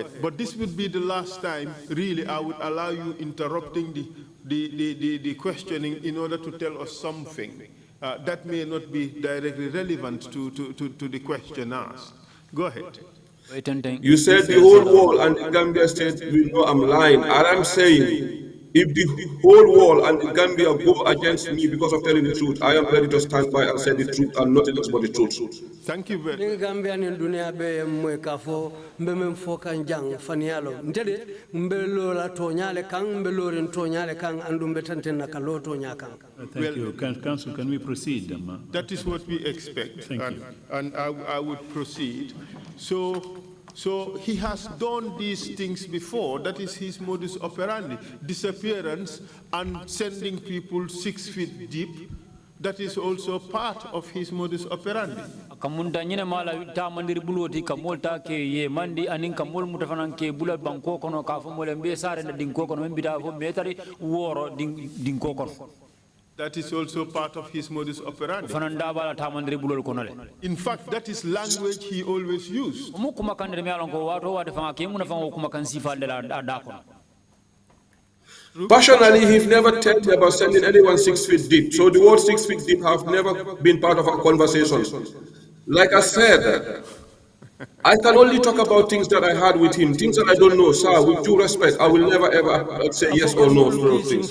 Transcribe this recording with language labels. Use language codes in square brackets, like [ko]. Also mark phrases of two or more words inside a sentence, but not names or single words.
[en] But this would be the last time, really, I would allow you interrupting the questioning in order to tell us something that may not be directly relevant to the question asked. Go ahead. You said the whole world and the Gambia state will know I'm lying. And I'm saying, if the whole world and the Gambia go against me because of telling the truth, I am ready to stand by and say the truth and nothing else but the truth. Thank you very much. [man] Gambia ni dunia be mwe kafo mbeme mfoka njang fanialo ntede mbelo la tonyale kang mbelo ren tonyale kang andumbe tante na kalo tonya kang. [en] Thank you. Council, can we proceed? That is what we expect. Thank you. And I would proceed. So he has done these things before. That is his [la] modus operandi. [en] Disappearance and sending people 6 feet deep. That is also part of his [la] modus operandi. [man] Kamunda nyine mala ta mandir buloti kamolta ke ye mandi anin kamol mutafanan ke bulat banko kono ka fo mole mbe sare na dinko kono mbita fo metari woro dinko kono. [en] That is also part of his [la] modus operandi. [man] Fananda bala ta mandir bulol kono le. [en] In fact, that is language he always used. [man] Mu kuma kandere me alon ko wato wade fanga ke mun fanga kuma kan sifa de la da kono. [en] Personally, he's never told me about sending anyone 6 feet deep. So the word 6 feet deep have never been part of our conversations. Like I said, I can only talk about things that I had with him, things that I don't know. Sir, with due respect, I will never ever say yes or no to those things.